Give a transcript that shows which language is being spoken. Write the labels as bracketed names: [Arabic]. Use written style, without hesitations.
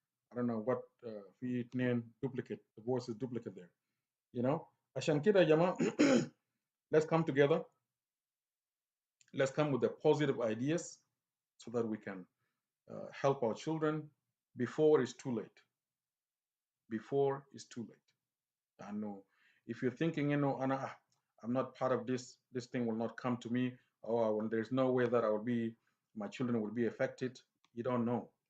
[English] I don't know what [Arabic] في اتنين [English] duplicate. The voice is duplicate there. [Arabic] عشان كده يا جماعة [English] let's come together. Let's come with the positive ideas so that we can help our children before it's too late. Before it's too late. I know if you're thinking, I'm not part of this thing will not come to me, or there's no way that my children will be affected. You don't know.